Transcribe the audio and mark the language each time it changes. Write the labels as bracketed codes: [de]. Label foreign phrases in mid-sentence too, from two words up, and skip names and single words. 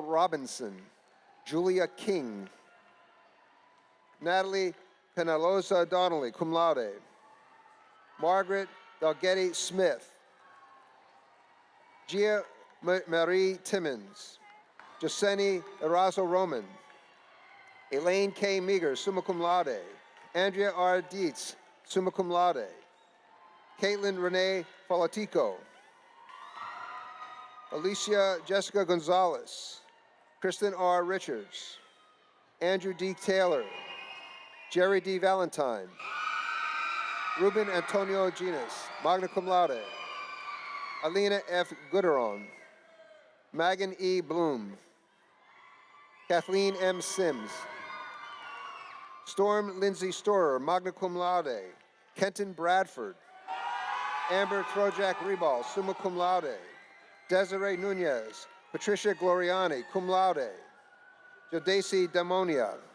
[en] Robinson, Julia King, Natalie Penaloza Donnelly, [la] cum laude, [en] Margaret Dalgetty Smith, Gia Marie Timmons, Joseni Erazo Roman, Elaine K. Meager, [la] summa cum laude, [en] Andrea R. Dietz, [la] summa cum laude, [en] Caitlin Renee Folatico, Alicia Jessica Gonzalez, Kristen R. Richards, Andrew D. Taylor, Jerry D. Valentine, Ruben Antonio Ginas, [la] magna cum laude, [en] Alina F. Gooderon, Megan E. Bloom, Kathleen M. Sims, Storm Lindsay Storer, [la] magna cum laude, [en] Kenton Bradford, Amber Trojak Rebal, [la] summa cum laude, [en] Desiree Nunez, Patricia Gloriani, [la] cum laude, [en] Jodeci Damonia,